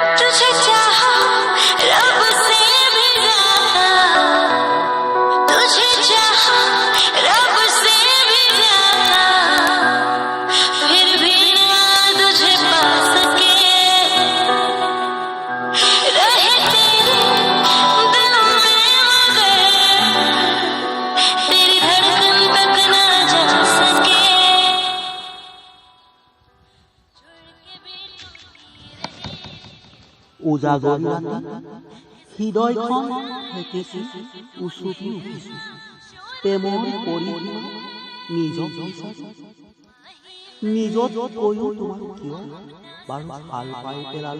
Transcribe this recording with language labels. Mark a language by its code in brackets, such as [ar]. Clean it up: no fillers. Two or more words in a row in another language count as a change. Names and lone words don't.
[hi] तुझे चाहा रब से भी ज्यादा, तुझे चाहा रब से भी ज्यादा, फिर भी ना तुझे पा सके, रहे तेरे दिल में मगर तेरी धड़कन तक ना जा सके। [as] উজাগৰি ৰাতি হৃদয়খন হেকেছি উচুকি উঠিছো, প্ৰেমৰ পৰিসীমা নিজক বিচাৰি, নিজত কৈও তোমাক কিয় বাৰু ভাল পাই পেলালো।